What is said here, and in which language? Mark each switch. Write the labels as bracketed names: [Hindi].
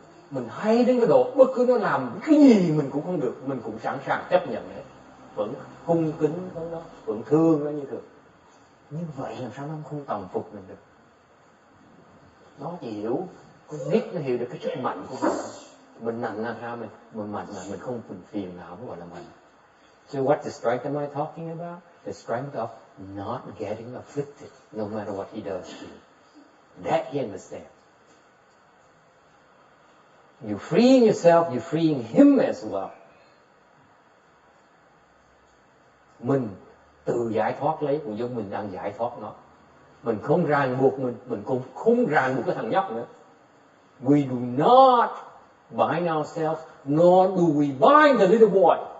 [Vietnamese] Mình hay đến cái độ bất cứ nó làm cái gì mình cũng không được, mình cũng sẵn sàng chấp nhận hết, vẫn cung kính với nó, vẫn thương nó như thường. Như vậy làm sao nó không tầm phục mình được? Nó hiểu, con nít nó hiểu được cái sức mạnh của mình nặng là sao mình mạnh mà mình không phiền não mới gọi là mạnh. [English] So what the strength am I talking about? The strength of not getting afflicted, no matter what he does to you. That he understands. You're freeing yourself, you're freeing him as well. [Vietnamese] Mình tự giải thoát lấy cũng giống mình đang giải thoát nó. Mình không ràng buộc mình cũng không ràng buộc cái thằng nhóc nữa. [English] We do not bind ourselves, nor do we bind the little boy.